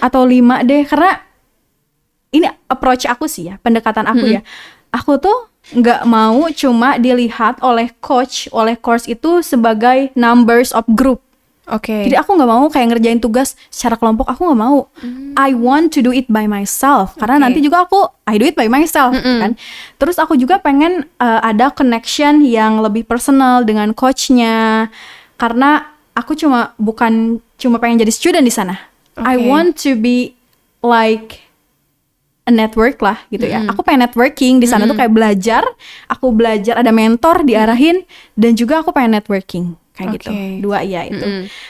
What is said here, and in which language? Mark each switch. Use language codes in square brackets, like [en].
[id] atau 5 deh, karena ini approach aku sih ya, pendekatan aku ya. Aku tuh nggak mau cuma dilihat oleh course itu sebagai [en] numbers of group. [id] Oke. Jadi aku nggak mau kayak ngerjain tugas secara kelompok, aku nggak mau. [en] I want to do it by myself, [id] karena nanti juga [en] I do it by myself [id] kan. Terus aku juga pengen ada connection yang lebih personal dengan coachnya, karena aku bukan cuma pengen jadi student di sana. [en] I want to be like a network [id] lah gitu ya. Aku pengen networking di sana tuh kayak belajar. Aku belajar ada mentor diarahin, dan juga aku pengen networking kayak gitu. Dua ya itu.